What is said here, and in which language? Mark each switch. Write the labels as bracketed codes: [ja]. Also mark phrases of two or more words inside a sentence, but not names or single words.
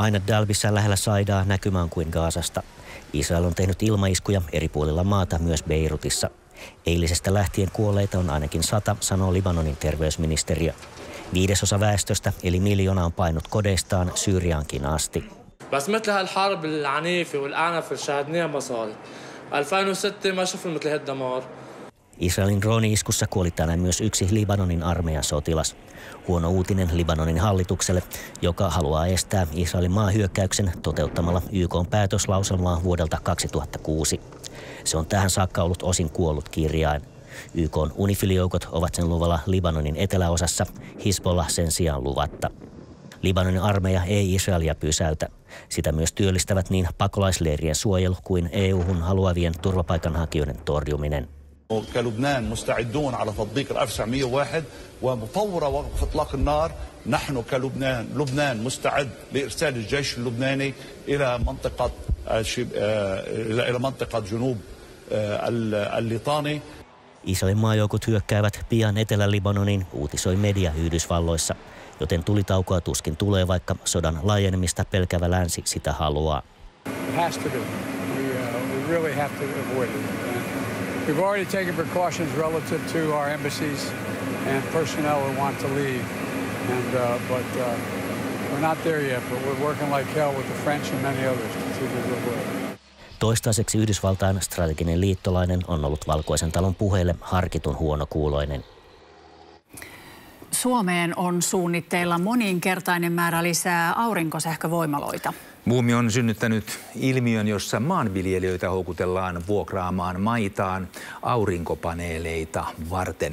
[fi] Aina Dalbissa lähellä Saidaa näkymä on kuin Gazasta. Israel on tehnyt ilmaiskuja eri puolilla maata, myös Beirutissa. Eilisestä lähtien kuolleita on ainakin 100, sanoo Libanonin terveysministeriö. 1/5 väestöstä, eli 1 miljoona, on painut kodeistaan Syyriaankin asti. [ar] بس مثل هالحرب العنيفة والأعنف اللي شاهدناها ما صارت. 2006 ما شفنا مثل هالدمار. [fi] Israelin drooni-iskussa kuoli tänään myös yksi Libanonin armeijan sotilas. Huono uutinen Libanonin hallitukselle, joka haluaa estää Israelin maahyökkäyksen toteuttamalla YK:n päätöslauselmaa vuodelta 2006. Se on tähän saakka ollut osin kuollut kirjain. YK:n UNIFIL-joukot ovat sen luvalla Libanonin eteläosassa, Hizbollah sen sijaan luvatta. Libanonin armeija ei Israelia pysäytä. Sitä myös työllistävät niin pakolaisleirien suojelu kuin EU-hun haluavien turvapaikanhakijoiden torjuminen. [ar] كلبنان مستعدون على تطبيق 1901 وفور وقف إطلاق النار نحن لبنان مستعد لإرسال الجيش اللبناني إلى منطقة جنوب الليطاني. [fi] Israelin maajoukot hyökkäävät pian Etelä-Libanoniin, uutisoi media Yhdysvalloissa, joten tulitaukoa tuskin tulee, vaikka sodan laajenemista pelkävä länsi sitä haluaa. [en] We've already taken precautions relative to our embassies and personnel who want to leave, but we're not there yet. But we're working like hell with the French and many others to see the good way. [fi] Toistaiseksi Yhdysvaltain strateginen liittolainen on ollut Valkoisen talon puheille harkitun huonokuuloinen. Suomeen on suunnitteilla moninkertainen määrä lisää aurinkosähkövoimaloita. Buumi on synnyttänyt ilmiön, jossa maanviljelijöitä houkutellaan vuokraamaan maitaan aurinkopaneeleita varten.